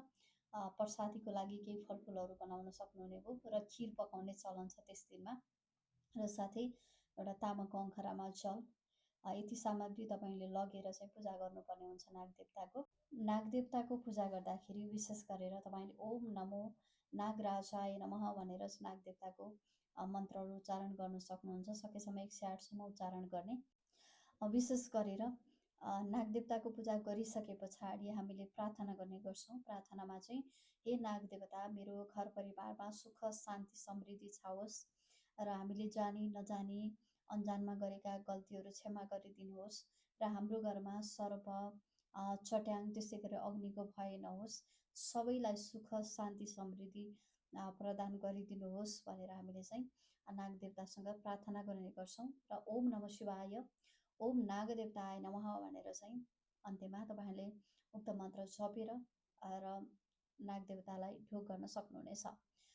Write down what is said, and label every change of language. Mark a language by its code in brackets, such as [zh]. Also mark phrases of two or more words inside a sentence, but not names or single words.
[ne] प्रसादीको लागि केही फलफुलहरू बनाउन सक्नुहुने भयो र खिर पकाउने चलन छ त्यस दिनमा। र साथै एउटा तामाको अङ्खरामा जल, यति सामग्री तपाईँले लगेर चाहिँ पूजा गर्नुपर्ने हुन्छ नागदेवताको। नागदेवताको पूजा गर्दाखेरि विशेष गरेर तपाईँले [sa] ओम नमो नागराजाय नमः [ne] भनेर चाहिँ नागदेवताको मन्त्रहरू उच्चारण गर्न सक्नुहुन्छ। सकेसम्म 108सम्म उच्चारण गर्ने। विशेष गरेर नागदेवताको पूजा गरिसके पछाडि हामीले प्रार्थना गर्ने गर्छौँ। प्रार्थनामा चाहिँ हे नागदेवता, मेरो घर परिवारमा सुख शान्ति समृद्धि छाओस् र हामीले जानी नजानी अन्जानमा गरेका गल्तीहरू क्षमा गरिदिनुहोस् र हाम्रो घरमा सर्प, चट्याङ, त्यसै गरी अग्निको भय नहोस्, सबैलाई सुख शान्ति समृद्धि प्रदान गरिदिनुहोस् भनेर हामीले चाहिँ नागदेवतासँग प्रार्थना गर्ने गर्छौँ। र [sa] ओम नमः शिवाय, ओम नागदेवताय नमः [ne] भनेर चाहिँ अन्त्यमा तपाईँहरूले उक्त मन्त्र जपेर र नागदेवतालाई ढोग गर्न सक्नुहुनेछ।